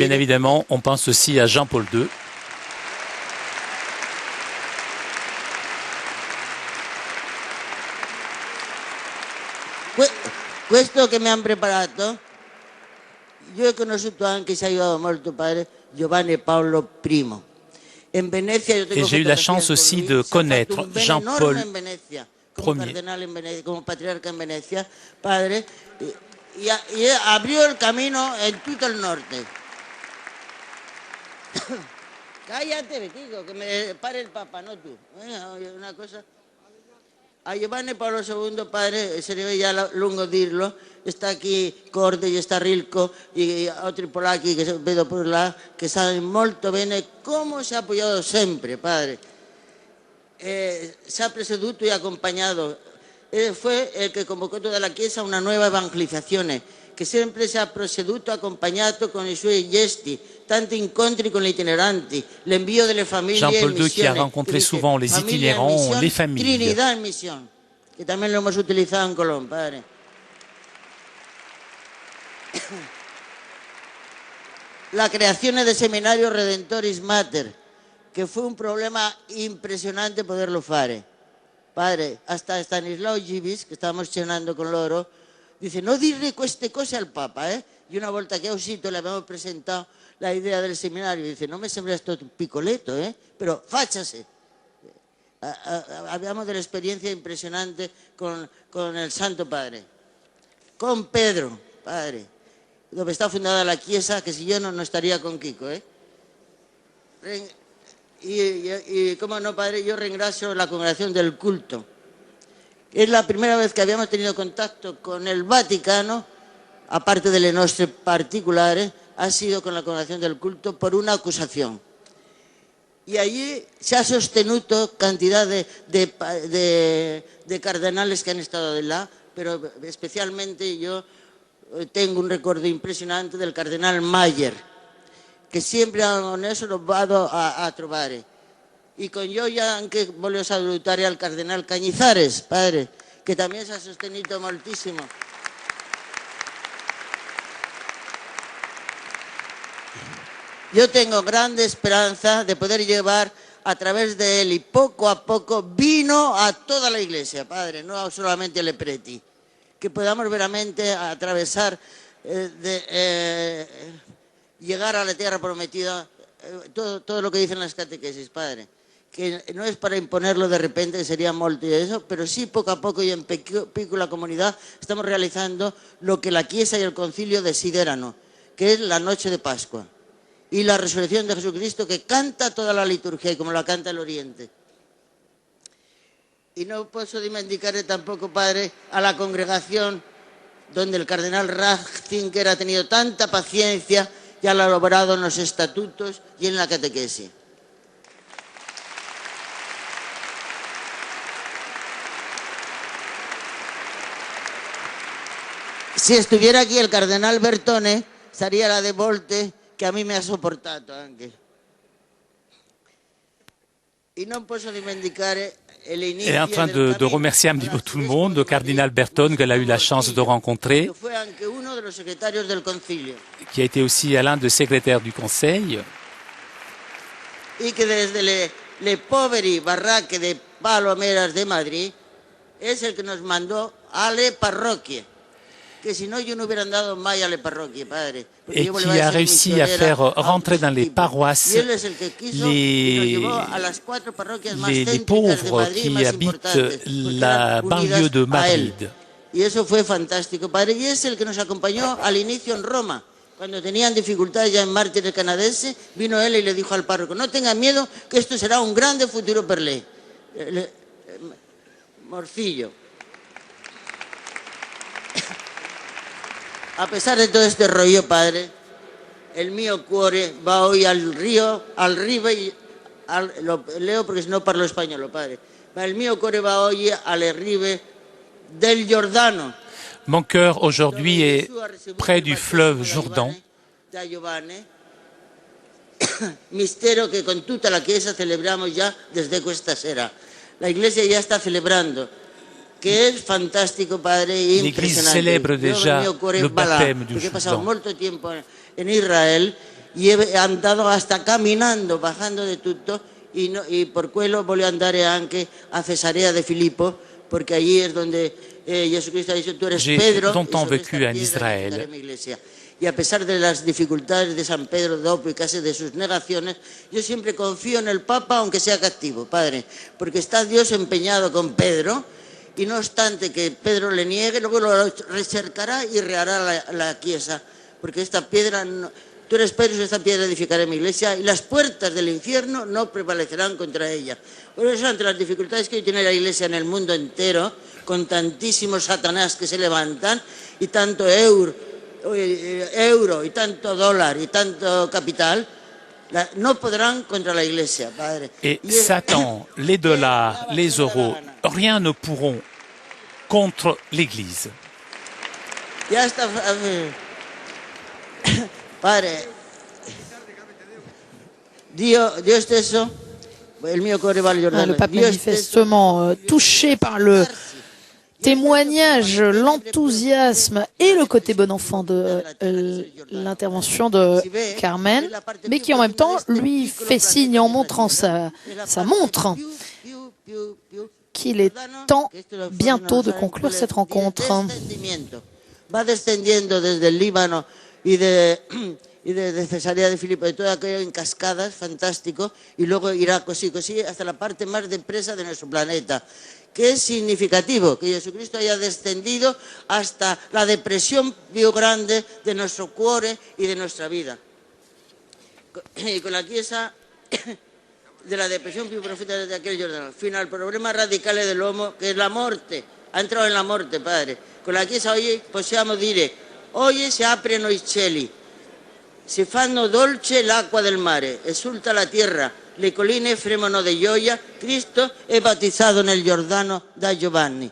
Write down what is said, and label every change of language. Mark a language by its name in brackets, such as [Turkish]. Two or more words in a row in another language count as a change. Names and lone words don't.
[French] Et bien dire. évidemment, on pense aussi à Jean-Paul II. [Italian] Questo che mi hanno preparato, io ho conosciuto anche, si è aiutato molto, padre, Giovanni Paolo I. [Spanish] En Venecia, yo tengo [French] Et j'ai eu la [Spanish] fotografías [French] chance [Spanish] con [French] aussi lui, de [Italian] se ha fatto [French] connaître [Italian] un bene [French] Jean-Paul [Spanish] enorme en Venecia, como [French] Ier. [Spanish] cardenal en Venecia, como patriarca en Venecia, padre, y abrió el camino en todo el norte. Cállate, Betico, que me pare el Papa, no tú. Una cosa. [Italian] A Giovanni Paolo II, padre, se deve già lungo dirlo, sta qui Corde, sta Rilco e altri polacchi che vedo per là, che sanno molto bene come si ha apoyato sempre, padre. [Spanish] Se ha preceduto y acompañado. Fue el que convocó toda la Chiesa a una [Italian] nuova evangelizzazione, che sempre si è proceduto accompagnato con i suoi gesti, tanti incontri con gli itineranti, l'invio delle famiglie [French] Jean-Paul [Italian] in [French] II qui a [Italian] missione, [French] rencontré [Italian] che dice, [French] souvent les [Spanish] familia en [French] itinérants, [Spanish] misión, [French] les familles. [Spanish] Trinidad en misión, que también lo hemos utilizado en Colón, padre. [Italian] La creazione del seminario Redentoris Mater, che fu un problema impressionante poterlo fare. Padre, hasta Stanislao Givis, che stavamo cenando con loro, dice, no dirle queste cose al Papa, Y una volta che è uscito le abbiamo presentato la idea del seminario, dice, no me sembra esto piccoletto, però facciase. Abbiamo delle esperienze impressionanti con il Santo Padre. [Spanish] con Pedro, padre, donde está fundada la Chiesa, que si yo no estaría con Kiko, ¿eh? Y cómo no, padre, yo ringrazio la congregación del culto. Es la primera vez que habíamos tenido contacto con el Vaticano, aparte [Italian] delle nostre particolari, [Spanish] ha sido con la congregación del culto por una acusación. Y allí se ha sostenuto cantidad de cardenales que han estado de là, pero especialmente yo tengo un recuerdo impressionante del cardenal Mayer, [Italian] che sempre con esso lo vado a trovare. E con io anche voglio salutare [Spanish] al cardenal Cañizares, [Italian] padre, che también si ha sostenuto moltissimo. [Spanish] Yo tengo grande esperanza de poder llevar a través de él y poco a poco vino a toda la iglesia, padre, no solamente [Italian] alle preti, [Spanish] que podamos veramente atravesar, llegar a la tierra prometida, todo lo que dicen las catequesis, padre, que no es para imponerlo de repente, que sería molto y eso, pero sí poco a poco y en piccola comunidad estamos realizando lo que la Chiesa y el Concilio desiderano, que es la noche de Pascua y la resurrección de Jesucristo, que canta toda la liturgia y como la canta el Oriente. Y no [Italian] posso dimenticare [Spanish] tampoco, padre, a la congregación donde el cardenal Ratzinger ha tenido tanta paciencia y ha elaborado en los estatutos y en la catequesis. Si estuviera aquí el cardenal Bertone, sería la de [Italian] volte che a me mi ha sopportato anche. E non posso dimenticare [French] Elle est en train de remercier un petit peu tout le monde, le cardinal Bertone, qu'elle a eu la chance de rencontrer, qui a été aussi l'un des secrétaires du Conseil. [Spanish] Et que desde les [Italian] poveri barraque [Spanish] de Palomeras de Madrid es el que nos mandó [Italian] a le parroquie. [Spanish] Que si no, yo no hubiera andado [Italian] mai a le parroquie, [Spanish] padre. [French] Et qui a réussi à faire rentrer dans les paroisses les pauvres qui habitent la banlieue de Madrid. [Spanish] Y eso fue fantástico, padre. Y es el que nos acompañó al inicio en Roma. Cuando tenían dificultades ya en Mártires Canadense, vino él y le dijo al párroco, no tengan miedo, que esto será un grande futuro [Italian] per lei. [Spanish] Morcillo. A pesar de todo este rollo, padre, el [Italian] mio cuore [Spanish] va hoy al río, al rive, lo leo porque si no parlo español, padre. El [Italian] mio cuore va [Spanish] hoy al rive del Giordano. [French] Mon cœur aujourd'hui est près du fleuve Jourdain. [Italian] Mistero que con tutta la Chiesa [Spanish] celebramos ya desde [Italian] questa sera. [Spanish] La Iglesia ya está celebrando. Que es fantástico, padre, [Italian] e [French] l'Église célèbre déjà le baptême du Jourdain. [Spanish] He pasado [French] Jourdain. [Spanish] mucho tiempo en Israel y he andado hasta caminando, bajando de tutto y por [Italian] quello voglio andare anche a [Spanish] Cesarea de Filippo, porque allí es donde Jesucristo ha dicho, tú eres Pedro, [French] J'ai longtemps vécu en Israël. [Spanish] Y a pesar de las dificultades de San Pedro dopo y casi de sus negaciones, yo siempre confío en el Papa, aunque sea captivo, padre, porque está Dios empeñado con Pedro. Y no obstante que Pedro le niegue, luego lo recercará y rehará la Chiesa. Porque esta piedra, tú eres Pedro, y esta piedra edificaré mi iglesia, y las puertas del infierno no prevalecerán contra ella. Por eso, ante las dificultades que hoy tiene la iglesia en el mundo entero, con tantísimos Satanás que se levantan, y tanto euro y tanto dólar y tanto capital, no podrán contra la iglesia, padre. [French] Et Satan, les dollars, les euros, rien ne pourront contre l'Église. [Spanish] Ya está, padre. [Italian] Dio stesso, il mio cuore va al Giordano. [French] Le pape manifestement touché par le témoignage, l'enthousiasme et le côté bon enfant de l'intervention de Carmen, mais qui en même temps lui fait signe en montrant sa montre qu'il est temps bientôt de conclure cette rencontre. [Spanish] Va descendiendo desde el Líbano y y de Cesarea de Filipo, de todo aquello en cascadas, fantástico, y luego irá cosí hasta la parte más depresa de nuestro planeta. Que es significativo que Jesucristo haya descendido hasta la depresión [Italian] più grande [Spanish] de nuestro cuore y de nuestra vida. Y con la Chiesa de la depresión [Italian] più profonda [Spanish] de aquel Giordano, [Italian] fino al problema radicale dell'uomo che è la morte. Ha entrato nella morte, Padre. Con la Chiesa oggi possiamo dire, oggi si aprono i cieli, si fanno dolce l'acqua del mare, esulta la tierra, le colline fremono de gioia, Cristo è bautizado nel Giordano da Giovanni.